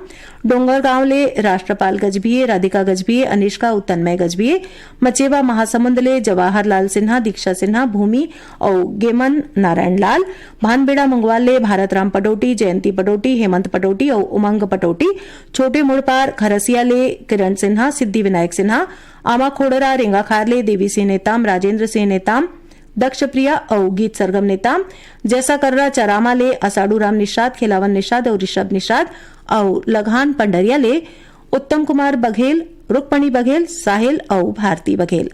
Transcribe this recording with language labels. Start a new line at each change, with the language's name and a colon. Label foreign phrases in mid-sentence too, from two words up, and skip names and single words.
Chhattisgarhi: डोंगरगांव ले राष्ट्रपाल गजभिये, राधिका गजभिये, अनिष्का उत्तन्मय गजभिये, मचेवा महासमुंद ले जवाहरलाल सिन्हा, दीक्षा सिन्हा, भूमि और गेमन नारायण लाल, भानबेड़ा मंगवाल ले भारत राम पटोटी, जयंती पटोटी, हेमंत पटोटी और उमंग पटोटी, छोटे मुड़पार खरसिया ले किरण सिन्हा, सिद्धि विनायक सिन्हा, आमा खोड़रा रेंगाखार ले देवी सिंह नेताम, राजेंद्र सिंह नेताम, दक्ष प्रिया और गीत सरगम नेताम, जैसा कर्रा चरामा ले असाडू राम निषाद, खिलावन निषाद और ऋषभ निषाद और लघान पंडरिया ले उत्तम कुमार बघेल, रुक्मणी बघेल, साहिल और भारती बघेल।